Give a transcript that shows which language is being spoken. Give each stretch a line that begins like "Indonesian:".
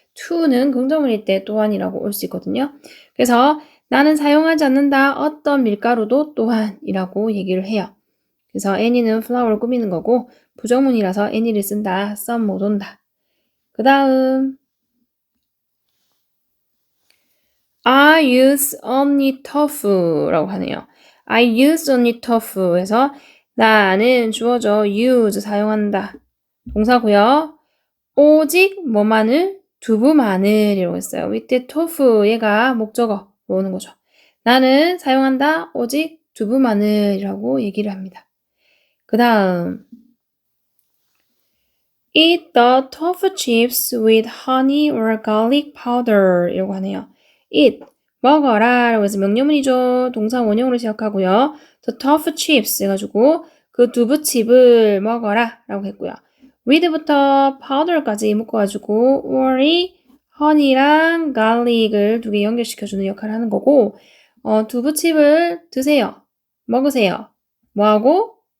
Korean: to는 긍정문일 때 또한이라고 올 수 있거든요. 그래서 나는 사용하지 않는다 어떤 밀가루도 또한이라고 얘기를 해요. 그래서 any는 flour를 꾸미는 거고 부정문이라서 any를 쓴다. some 못 온다. 그 다음
English: I use only tofu
Korean: 라고 하네요.
English: I use only tofu
Korean: 해서 나는 주어져
English: use
Korean: 사용한다. 동사고요. 오직 뭐만을 두부마늘이라고 했어요. 이때 tofu 얘가 목적어로 오는 거죠. 나는 사용한다 오직 두부마늘이라고 얘기를 합니다. 그 다음
English: Eat the tofu chips with honey or garlic powder
Korean: 이라고 하네요. Eat, 먹어라 라고 해서 명령문이죠. 동사 원형으로 시작하고요. The tofu chips 해가지고 그 두부칩을 먹어라 라고 했고요. with부터 powder까지 묶어가지고 or이 honey랑 garlic을 두 개 연결시켜주는 역할을 하는 거고 두부칩을 드세요. 먹으세요. 뭐하고?